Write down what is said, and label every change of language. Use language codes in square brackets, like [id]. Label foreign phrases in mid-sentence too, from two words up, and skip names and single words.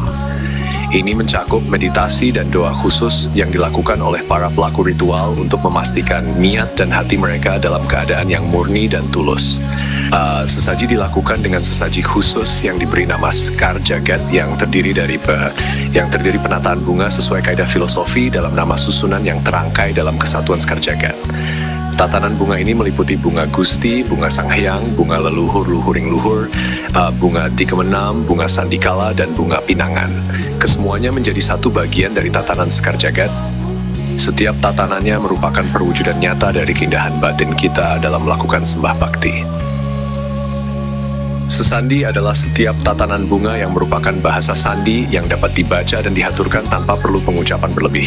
[id] Ini mencakup meditasi dan doa khusus yang dilakukan oleh para pelaku ritual untuk memastikan niat dan hati mereka dalam keadaan yang murni dan tulus. Sesaji dilakukan dengan sesaji khusus yang diberi nama Sekar Jagat yang terdiri dari penataan bunga sesuai kaidah filosofi dalam nama susunan yang terangkai dalam kesatuan Sekar Jagat. Tatanan bunga ini meliputi bunga Gusti, bunga Sang Hyang, bunga leluhur luhuring luhur, bunga Dikemenam, bunga Sandikala, dan bunga Pinangan. Kesemuanya menjadi satu bagian dari tatanan Sekar Jagat. Setiap tatanannya merupakan perwujudan nyata dari keindahan batin kita dalam melakukan sembah bakti. Sesandi adalah setiap tatanan bunga yang merupakan bahasa sandi yang dapat dibaca dan dihaturkan tanpa perlu pengucapan berlebih.